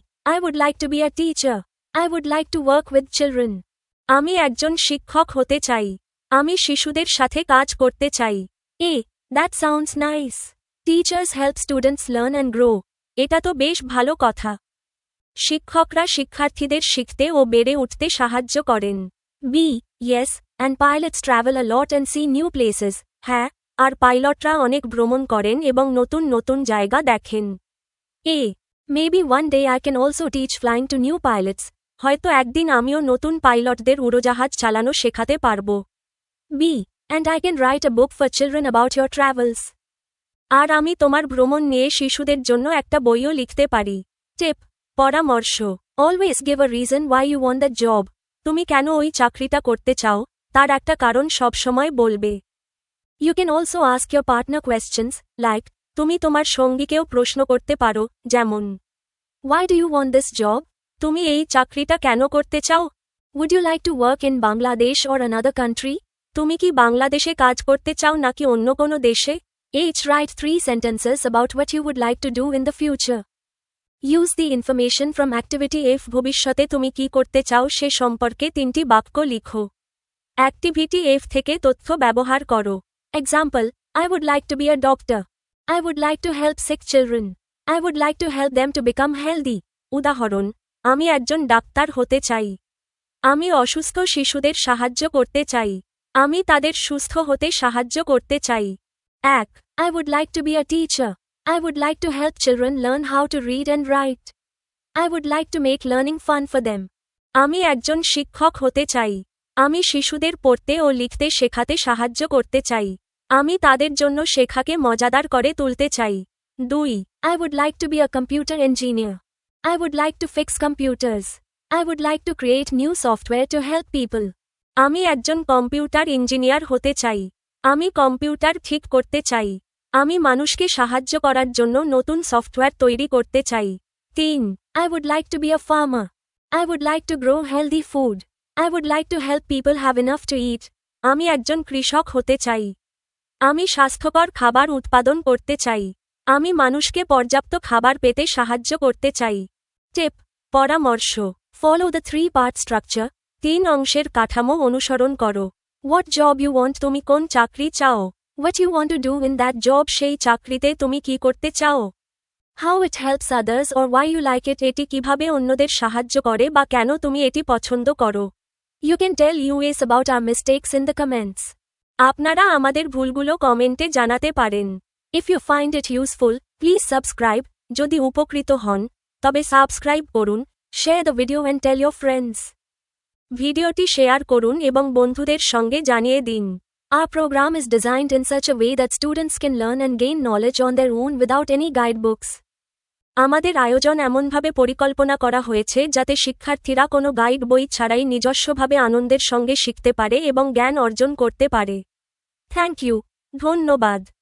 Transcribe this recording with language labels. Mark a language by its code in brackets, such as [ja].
[en] I would like to be a teacher. I would like to work with children. [bn] আমি একজন শিক্ষক হতে চাই। আমি শিশুদের সাথে কাজ করতে চাই। [en] That sounds nice. Teachers help students learn and grow. [bn] এটা তো বেশ ভালো কথা। শিক্ষকরা শিক্ষার্থীদের শিখতে ও বেড়ে উঠতে সাহায্য করেন। [en] Yes, and pilots travel a lot and see new places. [bn] হ্যাঁ, আর পাইলটরা অনেক ভ্রমণ করেন এবং নতুন নতুন জায়গা দেখেন। [en] Maybe one day I can also teach flying to new pilots. [bn] হয়তো একদিন আমিও নতুন পাইলটদের উড়োজাহাজ চালানো শেখাতে পারব। [en] And I can write a book for children about your travels. [bn] আর আমি তোমার ভ্রমণ নিয়ে শিশুদের জন্য একটা বইও লিখতে পারি। পরামর্শ। [en] Always give a reason why you want the job. [bn] তুমি কেন ওই চাকরিটা করতে চাও, তার একটা কারণ সবসময় বলবে। [en] You can also ask your partner questions, like, [bn] তুমি তোমার সঙ্গীকেও প্রশ্ন করতে পারো, যেমন, [en] Why do you want this job? [bn] তুমি এই চাকরিটা কেন করতে চাও? [en] Would you like to work in Bangladesh or another country? [bn] তুমি কি বাংলাদেশে কাজ করতে চাও নাকি অন্য কোনো দেশে? [en] Write 3 sentences about what you would like to do in the future. Use the information from activity F. [bn] ভবিষ্যতে তুমি কি করতে চাও সে সম্পর্কে 3টি বাক্য লিখো। অ্যাক্টিভিটি F থেকে তথ্য ব্যবহার করো। [en] Example, I would like to be a doctor. I would like to help sick children. I would like to help them to become healthy. [bn] উদাহরণ, আমি একজন ডাক্তার হতে চাই। আমি অসুস্থ শিশুদের সাহায্য করতে চাই। আমি তাদের সুস্থ হতে সাহায্য করতে চাই। 1. [en] I would like to be a teacher. I would like to help children learn how to read and write. I would like to make learning fun for them. [bn] আমি একজন শিক্ষক হতে চাই। আমি শিশুদের পড়তে ও লিখতে শেখাতে সাহায্য করতে চাই। আমি তাদের জন্য শেখাকে মজাদার করে তুলতে চাই। 2. [en] I would like to be a computer engineer. I would like to fix computers. I would like to create new software to help people. [bn] আমি একজন কম্পিউটার ইঞ্জিনিয়ার হতে চাই। আমি কম্পিউটার ঠিক করতে চাই। আমি মানুষকে সাহায্য করার জন্য নতুন সফটওয়্যার তৈরি করতে চাই। 3. [en] I would like to be a farmer. I would like to grow healthy food. I would like to help people have enough to eat. [bn] আমি একজন কৃষক হতে চাই। আমি স্বাস্থ্যকর খাবার উৎপাদন করতে চাই। আমি মানুষকে পর্যাপ্ত খাবার পেতে সাহায্য করতে চাই। পরামর্শ। [en] Follow the 3-part structure. [bn] 3 অংশের কাঠামো অনুসরণ করো। [en] What job you want? [bn] তুমি কোন চাকরি চাও? [en] What you want to do in that job? [bn] সেই চাকরিতে তুমি কি করতে চাও? [en] How it helps others or why you like it? [bn] এটি কিভাবে অন্যদের সাহায্য করে বা কেন তুমি এটি পছন্দ করো? [en] You can tell us about our mistakes in the comments. [bn] আপনারা আমাদের ভুলগুলো কমেন্টে জানাতে পারেন। [en] If you find it useful, please subscribe. [bn] যদি উপকৃত হন, তবে সাবস্ক্রাইব করুন, [en] share the video and tell your friends. [bn] ভিডিওটি শেয়ার করুন এবং বন্ধুদের সঙ্গে জানিয়ে দিন। [en] Our program is designed in such a way that students can learn and gain knowledge on their own without any guidebooks. [bn] আমাদের আয়োজন এমনভাবে পরিকল্পনা করা হয়েছে যাতে শিক্ষার্থীরা কোনো গাইড বই ছাড়াই নিজস্বভাবে আনন্দের সঙ্গে শিখতে পারে এবং জ্ঞান অর্জন করতে পারে। [en] Thank you. [bn] ধন্যবাদ।